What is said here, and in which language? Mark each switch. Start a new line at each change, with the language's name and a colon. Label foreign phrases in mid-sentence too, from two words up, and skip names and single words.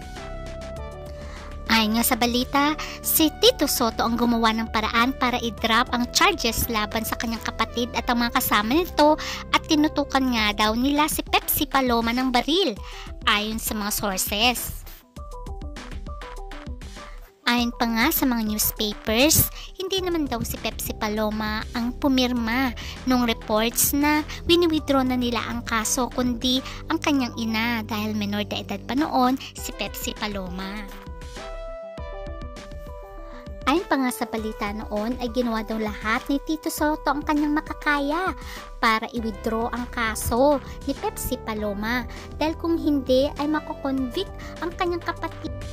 Filipino: Ayon nga sa balita, si Tito Soto ang gumawa ng paraan para i-drop ang charges laban sa kanyang kapatid at ang mga kasama nito at tinutukan nga daw nila si Pepsi Paloma ng baril ayon sa mga sources. Ayon pa nga sa mga newspapers, hindi naman daw si Pepsi Paloma ang pumirma nung reports na wini-withdraw na nila ang kaso kundi ang kanyang ina dahil menor de edad pa noon si Pepsi Paloma. Ayon pa nga sa balita noon ay ginawa daw lahat ni Tito Soto ang kanyang makakaya para i-withdraw ang kaso ni Pepsi Paloma dahil kung hindi ay makoconvict ang kanyang kapatid.